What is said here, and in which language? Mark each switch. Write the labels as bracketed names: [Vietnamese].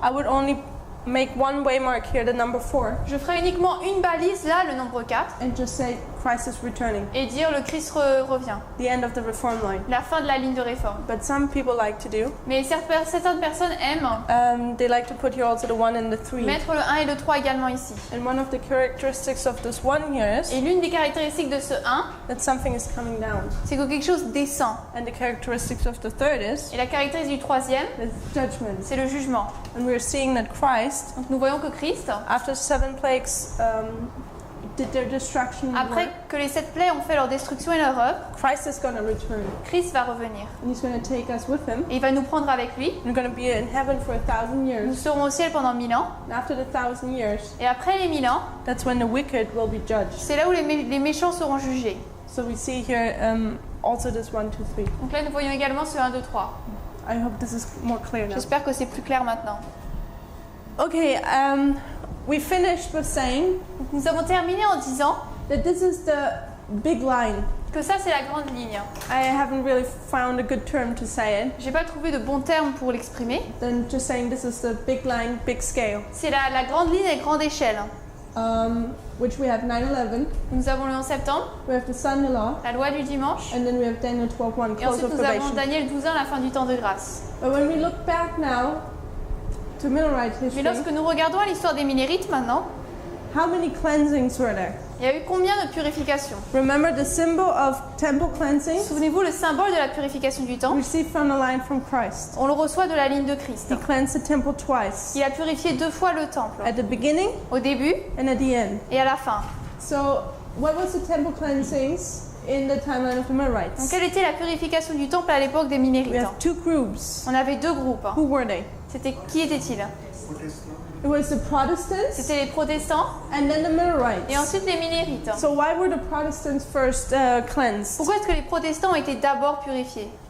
[English] I would only make one waymark here, the number 4, [French] je ferai uniquement une balise là, le nombre 4, [English] and just say Christ is returning, [French] et dire le Christ revient, [English] the end of the reform line. [French] la fin de la ligne de réforme. [English] But some people like to do, [French] Mais certaines personnes aiment [English] they like to put here also the 1 and the 3. [French] mettre le 1 et le 3 également ici. [English] And one of the characteristics of this 1 here is [French] Et l'une des caractéristiques de ce 1, [English] that something is coming down. [French] c'est que quelque chose descend. [English] And the characteristics of the third is [French] Et la caractéristique du troisième, [English] the judgment. [French] c'est le jugement. [English] And we're seeing that Christ, [French] Donc nous voyons que Christ, [English] after 7 plagues did their destruction, [French] après que les 7 plaies ont fait leur destruction et leur œuvre, [English] Christ is going to return. [French] Christ va revenir. [English] And he's going to take us with him. [French] Et il va nous prendre avec lui. [English] We're going to be in heaven for 1,000 [French] Nous [English] years. [French] serons au ciel pendant 1000 ans. [English] And after the 1,000 years, [French] Et après les 1000 ans, [English] that's when the wicked will be judged. [French] c'est là où les méchants seront jugés. [English] So we see here also this 1, 2, 3. [French] Donc là, nous voyons également ce 1, 2, 3. [English] I hope this is more clear now. [French] J'espère que c'est plus clair maintenant. [English] Okay, we finished with saying [French] Donc, nous avons terminé en disant [English] that this is the big line. [French] que ça, c'est la grande ligne. [English] I haven't really found a good term to say it [French] J'ai pas trouvé de bon terme pour l'exprimer. [English] than just saying this is the big line, big scale, [French] C'est la grande ligne et grande échelle. [English] which we have 9/11, [French] Nous avon le 11 septembre, [English] we have the Sunday law, [French] la loi du dimanche, [English] and then we have Daniel 12:1, [French] et [English] close [French] ensuite [English] of [French] nous avons [English] probation. [French] Daniel 12:1, la fin du temps de grâce. [English] But when we look back now to Millerite [French] Mais [English] history, [French] lorsque nous regardons à l'histoire des Millérites maintenant, [English] how many cleansings were there? [French] il y a eu combien de purifications? [English] Remember the symbol of temple cleansing [French] Souvenez-vous, le symbole de la purification du temple, [English] received from the line from Christ. [French] on le reçoit de la ligne de Christ. [English] He cleansed the temple twice, [French] Il a purifié 2 fois le temple, [English] at the beginning [French] au début [English] and at the end. [French] et à la fin. [English] So, what was the temple cleansings in the timeline of the [French] Donc [English] Millerites? [French] quelle était la purification du temple à l'époque des [English] We [French] Millérites? [English] have 2 groups. [French] On avait 2 groupes. [English] Who were they? [French] Qui étaient-ils? [English] It was the Protestants [French] C'était les protestants [English] and then the [French] et [English] Millerites. [French] ensuite les Millérites. [English] So, why were the Protestants first cleansed? [French] Pourquoi est-ce que les protestants ont été d'abord purifiés?